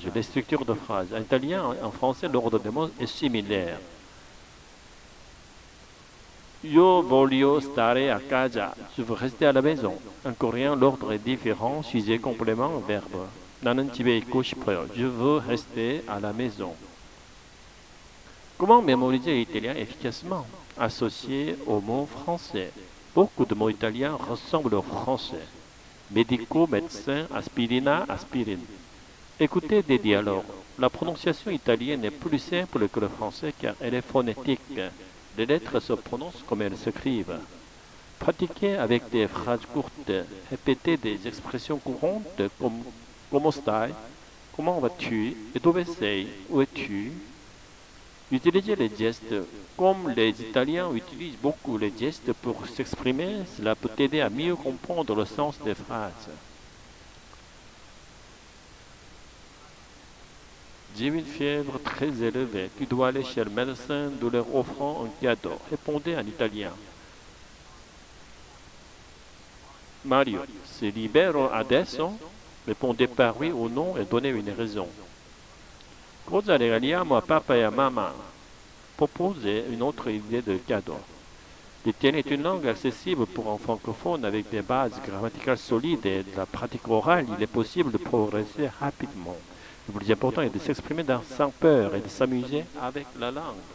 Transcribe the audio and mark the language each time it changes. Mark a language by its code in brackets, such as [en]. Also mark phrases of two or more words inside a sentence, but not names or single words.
[fr] Les structures de phrases. En italien, en français, l'ordre des mots est similaire. [it] Io voglio stare a casa. [fr] Je veux rester à la maison. En coréen, l'ordre est différent. Sujet, complément, verbe. [ko] 나는 집에 있고 싶어요. [fr] Je veux rester à la maison. Comment mémoriser l'italien efficacement? Associé au mot français. Beaucoup de mots italiens ressemblent au français. Médicaux, médecin, aspirina, aspirine. Écoutez des dialogues. La prononciation italienne est plus simple que le français car elle est phonétique. Les lettres se prononcent comme elles s'écrivent. Pratiquez avec des phrases courtes. Répétez des expressions courantes comme [it] Como stai? [fr] Comment vas-tu? Et [it] dove sei? [fr] Où es-tu? Utilisez les gestes. Comme les Italiens utilisent beaucoup les gestes pour s'exprimer, cela peut aider à mieux comprendre le sens des phrases. J'ai une fièvre très élevée. Tu dois aller chez le médecin de leur offrant un cadeau. Répondez en italien. [it] Mario, si libero adesso? [fr] Répondez par oui ou non et donnez une raison. [it] Cosa regaliamo a papa [fr] et à maman? Proposez une autre idée de cadeau. L'italien est une langue accessible pour un francophone avec des bases grammaticales solides et de la pratique orale. Il est possible de progresser rapidement. Le plus important est de s'exprimer sans peur et de s'amuser avec la langue.